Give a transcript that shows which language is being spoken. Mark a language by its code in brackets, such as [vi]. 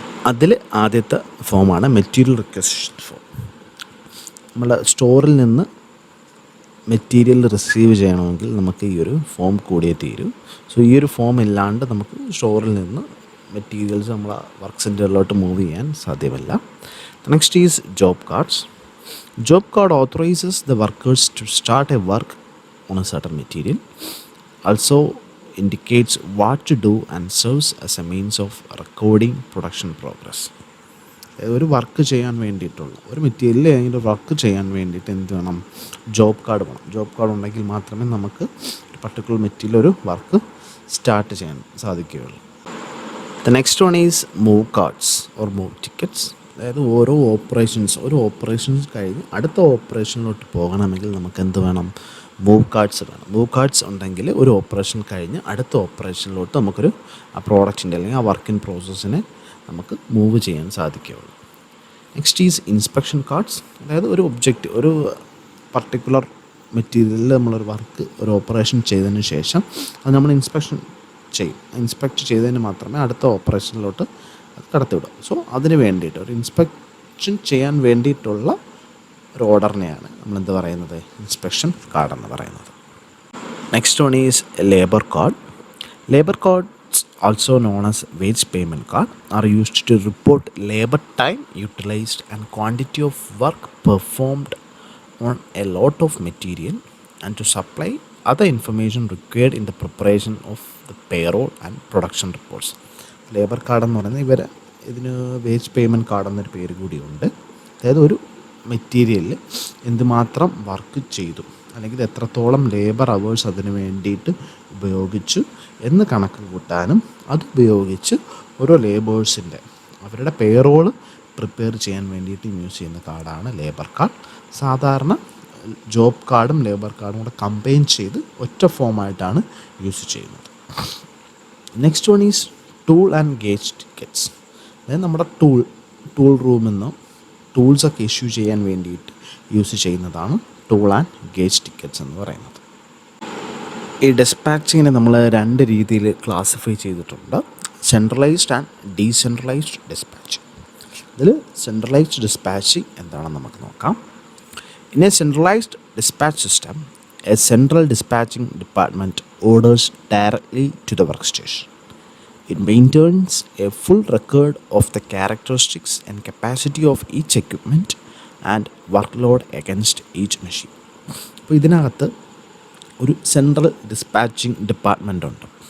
[ml] അതിൽ ആദ്യത്തെ ഫോമാണ് മെറ്റീരിയൽ റിക്വസിഷൻ ഫോം. നമ്മൾ സ്റ്റോറിൽ നിന്ന് മെറ്റീരിയൽ റിസീവ് ചെയ്യണമെങ്കിൽ നമുക്ക് ഈ ഒരു ഫോം കൂടിയേ തീരും. സോ ഈ ഒരു ഫോം ഇല്ലാണ്ട് നമുക്ക് സ്റ്റോറിൽ നിന്ന് മെറ്റീരിയൽസ് നമ്മളെ വർക്ക് സെൻറ്ററിലോട്ട് മൂവ് ചെയ്യാൻ സാധ്യമല്ല. [en] Next is job cards. Job card authorizes the workers to start a work on a certain material. Also indicates what to do and serves as a means of recording production progress. [ml] ഒരു work ചെയ്യാൻ വേണ്ടിയിട്ടുള്ള ഒരു material അതിൻ്റെ work ചെയ്യാൻ വേണ്ടിയിട്ട് എന്ത് വേണം, job card വേണം. ജോബ് കാർഡ് ഉണ്ടെങ്കിൽ മാത്രമേ നമുക്ക് ഒരു പർട്ടിക്കുലർ മെറ്റീരിയൽ ഒരു വർക്ക് സ്റ്റാർട്ട് ചെയ്യാൻ സാധിക്കുകയുള്ളൂ. [en] The next one is move cards or move tickets. [ml] അതായത് ഒരു ഓപ്പറേഷൻസ് കഴിഞ്ഞ് അടുത്ത ഓപ്പറേഷനിലോട്ട് പോകണമെങ്കിൽ നമുക്ക് എന്ത് വേണം, മൂവ് കാർഡ്സ് വേണം. മൂവ് കാർഡ്സ് ഉണ്ടെങ്കിൽ ഒരു ഓപ്പറേഷൻ കഴിഞ്ഞ് അടുത്ത ഓപ്പറേഷനിലോട്ട് നമുക്കൊരു ആ പ്രോഡക്റ്റിൻ്റെ അല്ലെങ്കിൽ ആ വർക്ക് ഇൻ പ്രോസസ്സിനെ നമുക്ക് മൂവ് ചെയ്യാൻ സാധിക്കുകയുള്ളൂ. [en] Next is inspection cards. [ml] അതായത് ഒരു ഒബ്ജക്റ്റ്, ഒരു പർട്ടിക്കുലർ മെറ്റീരിയലിൽ നമ്മളൊരു വർക്ക്, ഒരു ഓപ്പറേഷൻ ചെയ്തതിന് ശേഷം അത് നമ്മൾ ഇൻസ്പെക്ഷൻ ചെയ്യും. ഇൻസ്പെക്റ്റ് ചെയ്തതിന് മാത്രമേ അടുത്ത ഓപ്പറേഷനിലോട്ട് കടത്തിവിടും. സോ അതിന് വേണ്ടിയിട്ട് ഒരു ഇൻസ്പെക്ഷൻ ചെയ്യാൻ വേണ്ടിയിട്ടുള്ള ഒരു ഓർഡറിനെയാണ് നമ്മളെന്ത് പറയുന്നത്, ഇൻസ്പെക്ഷൻ കാർഡ് എന്ന് പറയുന്നത്. [en] Next one is labour card. Labour cards also known as wage payment card are used to report labor time utilized and quantity of work performed on a lot of material and to supply other information required in the preparation of the payroll and production reports. [ml] Labour card എന്ന് പറയുന്നത് ഇതിന് wage payment card എന്നൊരു പേര് കൂടിയുണ്ട്. അതായത് ഒരു മെറ്റീരിയലിൽ എന്തുമാത്രം വർക്ക് ചെയ്തു അല്ലെങ്കിൽ എത്രത്തോളം ലേബർ അവേഴ്സ് അതിന് വേണ്ടിയിട്ട് ഉപയോഗിച്ചു എന്ന് കണക്ക് കൂട്ടാനും അതുപയോഗിച്ച് ഓരോ ലേബേഴ്സിൻ്റെ അവരുടെ പേറോള് പ്രിപ്പയർ ചെയ്യാൻ വേണ്ടിയിട്ട് യൂസ് ചെയ്യുന്ന കാർഡാണ് ലേബർ കാർഡ്. സാധാരണ ജോബ് കാർഡും ലേബർ കാർഡും കൂടെ കമ്പൈൻ ചെയ്ത് ഒറ്റ ഫോമായിട്ടാണ് യൂസ് ചെയ്യുന്നത്. [en] Next one is tool and gauge tickets. [ml] അതായത് നമ്മുടെ ടൂൾ റൂമിൽ നിന്ന് ടൂൾസൊക്കെ ഇഷ്യൂ ചെയ്യാൻ വേണ്ടിയിട്ട് യൂസ് ചെയ്യുന്നതാണ് ടൂൾ ആൻഡ് ഗേജ് ടിക്കറ്റ്സ് എന്ന് പറയുന്നത്. ഈ ഡിസ്പാച്ചിങ്ങിനെ നമ്മൾ രണ്ട് രീതിയിൽ ക്ലാസിഫൈ ചെയ്തിട്ടുണ്ട്: സെൻട്രലൈസ്ഡ് ആൻഡ് ഡീസെൻട്രലൈസ്ഡ് ഡിസ്പാച്ചിങ്. ഇതിൽ സെൻട്രലൈസ്ഡ് ഡിസ്പാച്ചിങ് എന്താണെന്ന് നമുക്ക് നോക്കാം. [en] In a centralised dispatch system, a central dispatching department orders directly to the work station. It maintains a full record of the characteristics and capacity of each equipment and workload against each machine. [ml] അപ്പോൾ ഇതിനകത്ത് ഒരു central dispatching department ഉണ്ട്.